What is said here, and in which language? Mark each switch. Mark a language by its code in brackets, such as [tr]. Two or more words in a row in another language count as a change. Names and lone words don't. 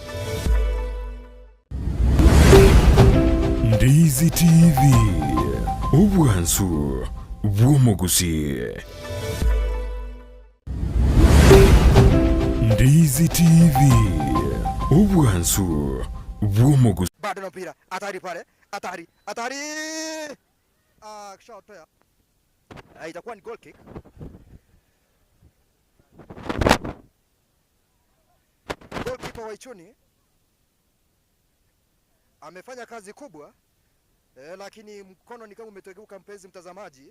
[guz] Ndizi TV obwansu bw'omugusii. Ndizi TV obwansu bw'omugusii. [sw] Bado na mpira hatari pale, hatari shot ya itakuwa ni [en] goal kick. [sw] Kipa wa Chuni amefanya kazi kubwa lakini mkono ni kama umetogeuka, mpenzi mtazamaji.